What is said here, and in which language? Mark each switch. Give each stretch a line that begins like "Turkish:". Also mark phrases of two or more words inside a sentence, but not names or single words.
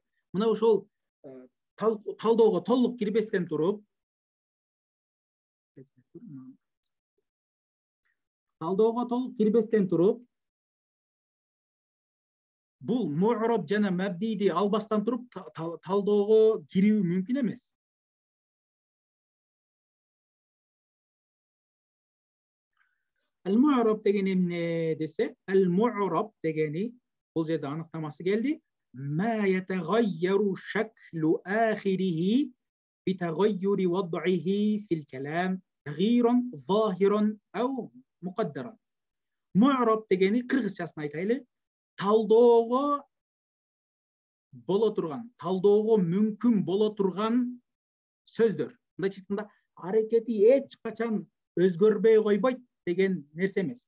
Kyrgyz: Мына ошол талдоого толук кирбестен туруп, бул му'раб жана мабниди албастан туруп талдоого кирүү мүмкүн эмес. Al-mu'rab деген эмне десе, al-mu'rab дегени бул жерде аныктамасы келди.
Arabic: ما يتغير شكل آخره بتغير وضعه في الكلام تغييرا ظاهرا أو مقدرا.
Kyrgyz: Mu'rab дегени кыргызчасын айтайлы. Талдоого боло турган, талдоого мүмкүн боло турган сөздөр. Мындайча айтканда, аракети эч качан өзгөрбөй койбойт деген нерсе эмес.